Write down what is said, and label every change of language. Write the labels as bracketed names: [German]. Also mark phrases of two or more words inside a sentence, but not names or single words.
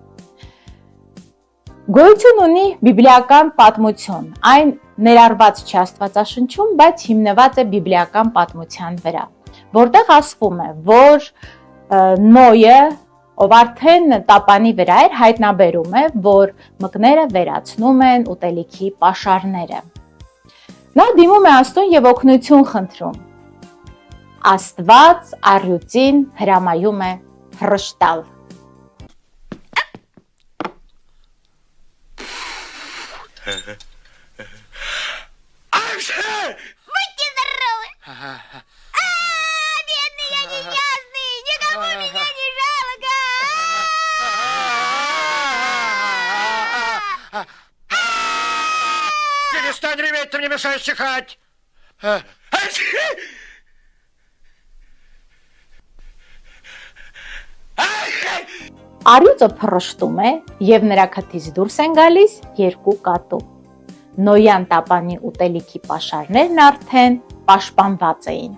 [Armenian] Գոյություն ունի բիբլիական պատմություն, այն ներառված չի Աստվածաշնչում, բայց հիմնված է բիբլիական պատմության վրա, որտեղ ասվում է, որ Նոյը, ով արդեն տապանի վրա էր, հայտնաբերում է, որ մկները վերացնում են ուտելիքի պաշարները։ Նա դիմում է Աստծուն եւ օգնություն խնդրում։ Աստված առյուծին հրամայում է հրշտալ։ [Russian] Будьте здоровы! Бедный я несчастный! Никому меня не жалко! Перестань реветь, ты мне мешаешь чихать! [Armenian] Առյուծը փռշտում է եւ նրա քթից դուրս են գալիս 2 կատու։ Նոյան տապանի ուտելիքի պաշարներն արդեն պաշտպանված էին։